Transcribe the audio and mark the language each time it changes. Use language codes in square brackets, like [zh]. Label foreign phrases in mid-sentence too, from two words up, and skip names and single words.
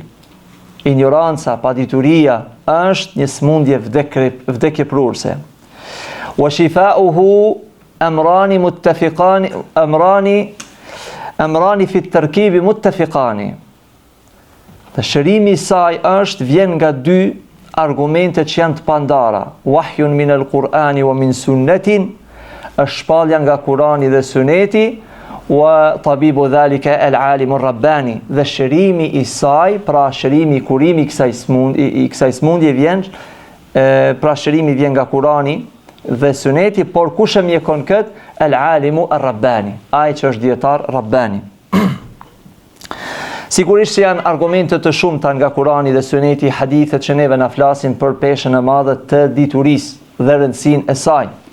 [sq] Ignoranca, padituria është një smundje vdekjeprurse. [ar] وشفاؤه أمران متفقان أمران في التركيب متفقان. [sq] Dhe shërimi i saj vjen nga 2 argumente që janë të pandara. [ar] وحي من القرآن ومن سنة, [sq] është shpallja nga Kurani dhe Suneti, [ar] وطبيب ذلك العالم الرباني, [sq] dhe shërimi i saj, pra shërimi, kurimi i kësaj smundje vjen, pra shërimi vjen nga Kurani dhe Suneti, por kush e mjekon kët? [ar] العالم الرباني, [sq] ai që është dietar rabbani. Sigurisht që janë argumente të shumta nga Kurani dhe Suneti, hadithet që neve na flasin për peshën e madhe të diturisë dhe rëndësinë e saj.